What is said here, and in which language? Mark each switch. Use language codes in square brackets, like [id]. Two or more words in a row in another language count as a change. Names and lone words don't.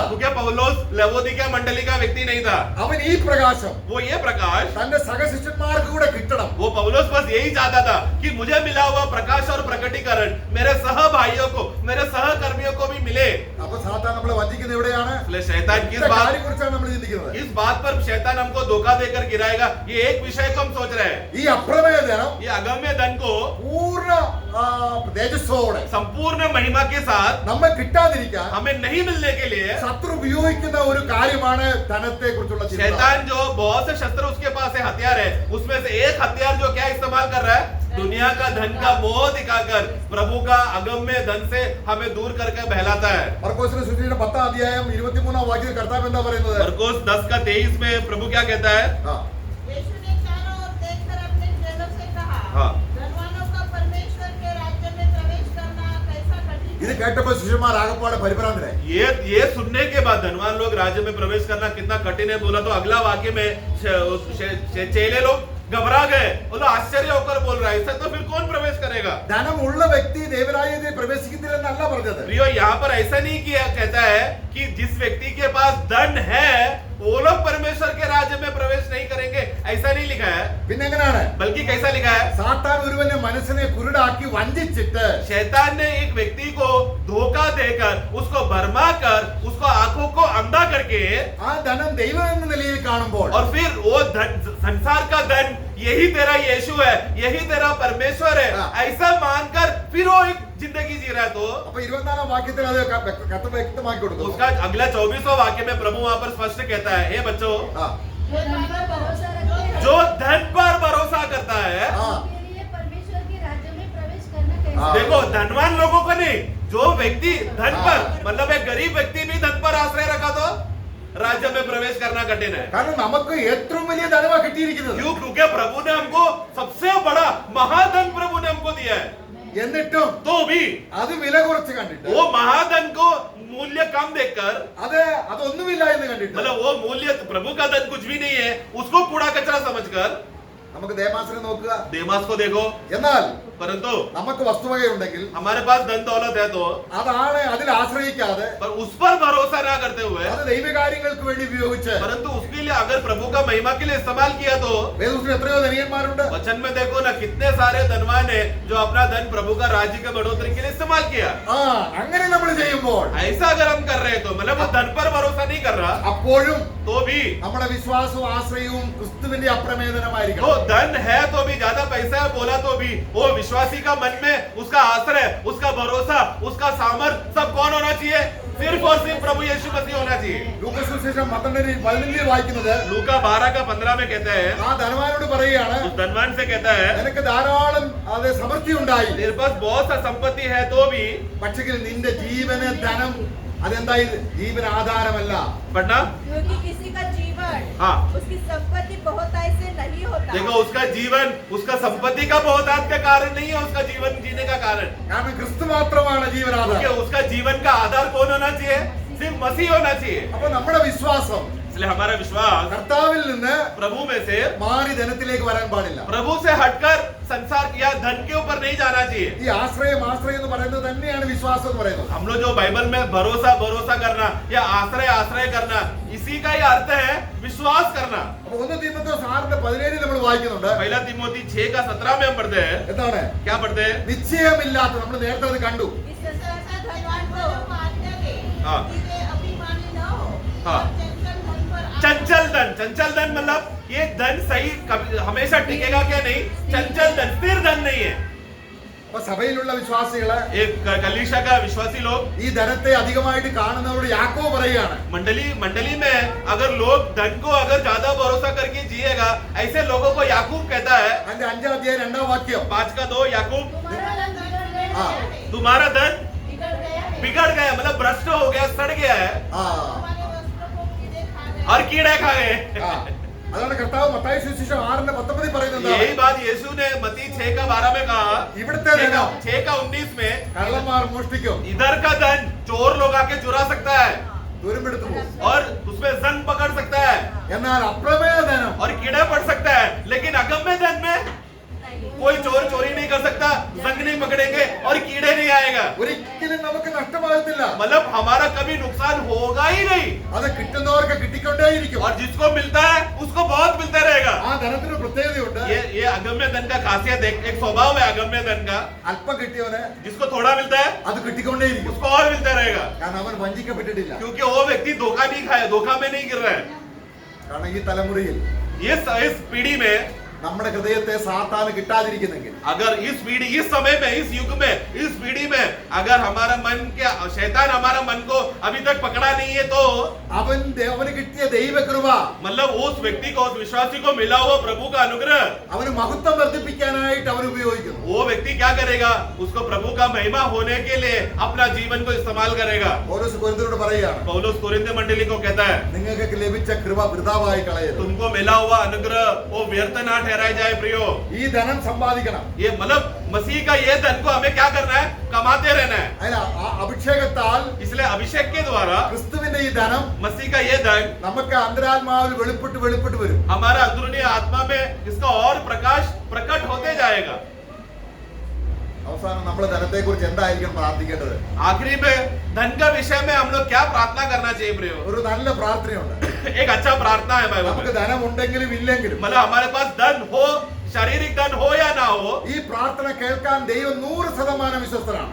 [hi] क्योंकि पौलुस लवोदिका मंडली का व्यक्ति नहीं था। [ml] അവൻ ഈ പ്രകാശം [hi] वो ये प्रकाश, [ml] തന്റെ സഹശിഷ്യന്മാർക്ക് കൂടെ കിട്ടണം. [hi] वो पौलुस बस यही चाहता था कि मुझे मिला हुआ प्रकाश और प्रकटीकरण मेरे सह भाइयों को, मेरे सहकर्मियों को भी मिले। [ml] അപ്പൊ സാത്താൻ നമ്മളെ വഞ്ചിക്കുന്നത് എവിടെയാണ്? [hi] इसलिए शैतान [ml] കാര്യത്തെക്കുറിച്ചാണ് നമ്മൾ ചിന്തിക്കുന്നത്. [hi] किस बात पर शैतान हमको धोखा देकर गिराएगा, ये एक विषय को हम सोच रहे हैं। [ml] ഈ അപ്രമേയ ധനം [hi] ये अगम्य धन को [ml] പൂർണ്ണ തേജസ്സോടെ [hi] संपूर्ण महिमा के साथ [ml] നമ്മെ കിട്ടാതിരിക്കാൻ [hi] हमें नहीं मिलने के लिए [ml] ശത്രു ഉപയോഗിക്കുന്ന ഒരു കാര്യമാണ് ധനത്തെ കുറിച്ചുള്ള ചിന്ത. [hi] शैतान जो बहुत से शस्त्र उसके पास है, हथियार है, उसमें से एक हथियार जो क्या इस्तेमाल कर रहा है? दुनिया का धन का मोह दिखाकर प्रभु का अगम्य धन से हमें दूर करके बहलाता है। [ml] മർക്കോസിന്റെ സുവിശേഷം 10-ാം അധ്യായം 23-ാം വാക്യത്തിൽ കർത്താവ് എന്താ പറയുന്നത്? [hi] मरकुस 10:23 में प्रभु क्या कहता है? ആ, यीशु ने चारों ओर देखकर अपने चेलों से कहा, हाँ। धनवानों का परमेश्वर के राज्य में प्रवेश करना कैसा कठिन [ml] ഇത് [hi] है। [ml] കേട്ടപ്പോൾ ശിഷ്യന്മാർ ആകപ്പാടെ പരിഭ്രാന്തരായി. [hi] ये सुनने के बाद धनवान लोग राज्य में प्रवेश करना कितना कठिन है बोला तो अगला वाक्य में चेले लोग घबरा गए। बोलो आश्चर्य होकर बोल रहा है, ऐसा तो फिर कौन प्रवेश करेगा? [ml] ധനമുള്ള വ്യക്തി ദൈവരാജ്യത്തിൽ പ്രവേശിക്കുന്നില്ലെന്നല്ല പറഞ്ഞത്. [hi] प्रियो यहाँ पर ऐसा नहीं किया कहता है कि जिस व्यक्ति के पास धन है वो लोग परमेश्वर के राज्य में प्रवेश नहीं करेंगे, ऐसा नहीं लिखा है। [ml] പിന്നെ എങ്ങനെയാണ്? [hi] बल्कि कैसा लिखा है? [ml] സാത്താൻ ഒരുവന്റെ മനസ്സിനെ കുരുടാക്കി വഞ്ചിച്ചിട്ട് [hi] शैतान ने एक व्यक्ति को धोखा देकर उसको भरमा कर उसको आंखों को अंधा करके [ml] ആ ധനം ദൈവം എന്ന നിലയിൽ കാണുമ്പോൾ [hi] और फिर वो धन संसार का धन यही तेरा यीशु है, यही तेरा परमेश्वर है, हाँ। ऐसा मानकर फिर वो एक जिंदगी जी रहा है। तो [ml] അപ്പൊ 24-ാം വാക്യത്തിൽ അത് വ്യക്തമാക്കി കൊടുക്കുന്നു. [hi] उसका अगला 24वां वाक्य में प्रभु वहां पर स्पष्ट कहता है, हे बच्चों ആ, जो धन पर भरोसा रखते हैं, जो धन पर भरोसा करता है, हाँ। उनके लिए परमेश्वर के राज्य में प्रवेश करना कैसा हाँ। है? देखो धनवान लोगों को नहीं, जो व्यक्ति धन हाँ। पर मतलब एक गरीब व्यक्ति भी धन पर आश्रय रखा तो राज्य में प्रवेश करना कठिन है। [ml] കാരണം നമുക്ക് ഏറ്റവും വലിയ ധനമാ കിട്ടിയിരിക്കുന്നത്. [hi] क्यों? क्योंकि प्रभु ने हमको सबसे बड़ा महाधन प्रभु ने हमको दिया है, [ml] എന്നിട്ടും [hi] तो भी [ml] അത് വില കുറച്ച് കണ്ടിട്ട് [hi] वो महाधन को मूल्य कम देखकर [ml] അതൊന്നുമില്ല എന്ന് കണ്ടിട്ട് [hi] मतलब वो मूल्य प्रभु का धन कुछ भी नहीं है उसको कूड़ा कचरा समझकर [ml] നമുക്ക് ദേമാസിനെ നോക്കുക. [hi] देमास को देखो। [ml] എന്നാൽ [hi] परंतु [ml] നമുക്ക് വസ്തുവകയുണ്ടെങ്കിൽ [hi] हमारे पास धन दौलत है तो [ml] അതാണ് അതിൽ ആശ്രയിക്കാതെ [hi] पर उस पर भरोसा ना करते हुए [ml] അത് ദൈവകാര്യങ്ങൾക്ക് വേണ്ടി ഉപയോഗിച്ച് [hi] परंतु उसके लिए अगर प्रभु का महिमा के लिए इस्तेमाल किया तो [ml] വേദപുസ്തകത്തിൽ എത്രയോ ധനികന്മാരുണ്ട്. [hi] वचन में देखो ना कितने सारे धनवान है जो अपना धन प्रभु का राज्य के बढ़ोतरी के लिए इस्तेमाल किया। [ml] ആ അങ്ങനെ നമ്മൾ ചെയ്യുമ്പോൾ [hi] ऐसा अगर हम कर रहे हैं तो मतलब वो धन पर भरोसा नहीं कर रहा [ml] അപ്പോഴും [hi] तो भी [ml] നമ്മുടെ വിശ്വാസവും ആശ്രയവും ക്രിസ്തുവിന്റെ അപ്രമേദനമായിരിക്കണം. [hi] तो धन है तो भी ज्यादा पैसा है बोला तो भी वो विश्वासी का मन में उसका आश्रय उसका भरोसा उसका सामर्थ सब कौन होना चाहिए? सिर्फ और सिर्फ प्रभु यीशु मसीह होना चाहिए। [ml] ലൂക്കോസ് സുവിശേഷം 12:15 വായിക്കുന്നത് [hi] लूका 12:15 में कहता है, [ml] ആ ധനവാനോട് പറയുകയാണ്, [hi] उस धनवान से कहता है [ml] നിനക്ക് ധാരാളം അത് സമൃദ്ധി ഉണ്ടായി, [hi] तेरे पास बहुत सा संपत्ति है तो भी [ml] പക്ഷെങ്കിൽ നിന്റെ ജീവന് ധനം അതെന്തായി ജീവന ആധാരമല്ല. [hi] पढ़ना। क्योंकि किसी का जीवन हाँ। उसकी संपत्ति बहुतायत से नहीं होता। देखो उसका जीवन उसका संपत्ति का बहुतायत का कारण नहीं है, उसका जीवन जीने का कारण, [ml] കാരണം ക്രിസ്തു മാത്രമാണ് [hi] क्योंकि [ml] ജീവനാധാരം. [hi] उसका जीवन का आधार कौन होना चाहिए? सिर्फ मसीह होना चाहिए। [ml] അപ്പൊ നമ്മുടെ വിശ്വാസം [hi] इसलिए हमारा विश्वास [ml] കർത്താവിൽ നിന്ന് [hi] प्रभु में से [ml] മാറി ധനത്തിലേക്ക് വരാൻ പാടില്ല. [hi] प्रभु से हटकर संसार या धन के ऊपर नहीं जाना चाहिए। [ml] ഈ ആശ്രയം എന്ന് പറയുന്നത് തന്നെയാണ് വിശ്വാസം എന്ന് പറയുന്നത്. [hi] हम लोग जो बाइबल में भरोसा करना या आश्रय करना इसी का ही अर्थ है विश्वास करना। [ml] അപ്പൊ 1 തീമോഥെയോസ് 6:17 നമ്മൾ വായിക്കുന്നുണ്ട്. [hi] पहला तिमोथी 6:17 में हम पढ़ते हैं। [ml] എന്താണ്? [hi] क्या पढ़ते हैं? [ml] നിശ്ചയമില്ലാത്ത, നമ്മൾ നേരത്തെ അത് കണ്ടു. [hi] इस संसार का धनवान को को आज्ञा दे हाँ। कि वे अभिमानी न हो हाँ। और चंचल मन पर चंचल धन मतलब ये धन सही हमेशा टिकेगा क्या? नहीं, चंचल धन स्थिर धन नहीं है। [ml] അപ്പൊ സഭയിലുള്ള വിശ്വാസികള് [hi] एक कलीसिया का विश्वासी लोग [ml] ഈ ധനത്തെ അധികമായിട്ട് കാണുന്നവരോട് യാക്കോബ് പറയുകയാണ്, [hi] मंडली में अगर लोग धन को अगर ज्यादा भरोसा करके जिएगा ऐसे लोगों को याकूब कहता है, [ml] അതിന്റെ 5-ാം അധ്യായം 2-ാം വാക്യം, [hi] 5:2 याकूब तुम्हारा धन बिगड़ गया हाँ। है, तुम्हारा धन बिगड़ गया है। बिगड़ गया मतलब भ्रष्ट हो गया, सड़ गया है ആ हमारे वस्त्रों को कीड़े खा गए और कीड़े खा गए। ആ. [ml] അതാണ് കർത്താവ് മത്തായി സുവിശേഷം 6:19 പറയുന്നത്. [hi] यही बात यीशु ने मत्ती 6:12 में कहा, [ml] ഇവിടുത്തെ ധനം [hi] 6:19 में [ml] കള്ളന്മാർ മോഷ്ടിക്കും, [hi] इधर का धन चोर लोग आके चुरा सकता है [ml] തുരുമ്പെടുത്തു പോകും. [hi] और उसमें जंग पकड़ सकता है [ml] എന്നാൽ അപ്രമേയ ധനം [hi] और कीड़ा पड़ सकता है, लेकिन अगम्य धन में कोई चोर चोरी नहीं कर सकता, जंग नहीं पकड़ेंगे और कीड़े नहीं आएगा। [ml] ഒരിക്കലും നമുക്ക് നഷ്ടമാകത്തില്ല. [hi] मतलब हमारा कभी नुकसान होगा ही नहीं [ml] അത് കിട്ടുന്നവർക്ക് കിട്ടിക്കൊണ്ടേയിരിക്കും. [hi] और जिसको मिलता है उसको बहुत मिलता रहेगा। [ml] ആ ധനത്തിന് പ്രത്യേകതയുണ്ട്. [hi] ये अगम्य धन का खासियत एक स्वभाव है अगम्य धन का, [ml] അല്പം കിട്ടിയവന് [hi] जिसको थोड़ा मिलता है [ml] അത് കിട്ടിക്കൊണ്ടേയിരിക്കും. [hi] उसको और मिलता रहेगा, [ml] കാരണം അവൻ വഞ്ചിക്കപ്പെട്ടിട്ടില്ല. [hi] क्योंकि वो व्यक्ति धोखा नहीं खाया, धोखा में नहीं गिर रहा है। [ml] കാരണം ഈ തലമുറയിൽ [hi] इस पीढ़ी में [ml] നമ്മുടെ ഹൃദയത്തെ സാത്താന് കിട്ടാതിരിക്കുന്നെങ്കിൽ [hi] अगर इस पीढ़ी, इस समय में, इस युग में, इस पीढ़ी में अगर हमारा मन के शैतान हमारा मन को अभी तक पकड़ा नहीं है तो [ml] അവന് കിട്ടിയ ദൈവകൃപ [hi] मतलब उस व्यक्ति को, उस विश्वासी को मिला हुआ प्रभु का अनुग्रह [ml] അവന് മഹത്വം വർദ്ധിപ്പിക്കാനായിട്ട് അവൻ ഉപയോഗിക്കുന്നു. [hi] वो व्यक्ति क्या करेगा? उसको प्रभु का महिमा होने के लिए अपना जीवन को इस्तेमाल करेगा. [ml] പൗലോസ് കൊരിന്ത്യരോട് പറയുകയാണ്, [hi] पौलुस कोरिन्थ मंडली को कहता है [ml] നിങ്ങൾക്ക് ലഭിച്ച കൃപ വൃഥാവായി കളയരുത്. [hi] तुमको मिला हुआ अनुग्रह वो व्यर्थ ना ठहराया जाए प्रियो. [ml] ഈ ധനം സമ്പാദിക്കണം. [hi] ये मतलब मसीह का ये धन को हमें क्या करना है? कमाते रहना है. [ml] അതിന് അഭിഷേകത്താൽ [hi] इसलिए अभिषेक के द्वारा [ml] ക്രിസ്തുവിന്റെ ഈ ധനം [hi] मसीह का ये धन [ml] നമുക്ക് അന്തരാത്മാവിൽ വെളിപ്പെട്ട് വരും. [hi] हमारा अंदरूनी आत्मा में इसका और प्रकाश प्रकट होते जाएगा. [ml] അവസാനം നമ്മൾ ധനത്തെ കുറിച്ച് എന്തായിരിക്കും പ്രാർത്ഥിക്കേണ്ടത്? [hi] आखिरी में धन का विषय में हम लोग क्या प्रार्थना करना चाहिए प्रियो? [ml] ഒരു നല്ല പ്രാർത്ഥനയുണ്ട്. [hi] एक अच्छा प्रार्थना है बाइबल [ml] നമുക്ക് [hi] में. [ml] ധനം ഉണ്ടെങ്കിലും ഇല്ലെങ്കിലും [hi] मतलब हमारे पास धन हो, शारीरिक धन हो या ना हो, [ml] ഈ പ്രാർത്ഥന കേൾക്കാൻ ദൈവം 100% വിശ്വസ്തനാണ്.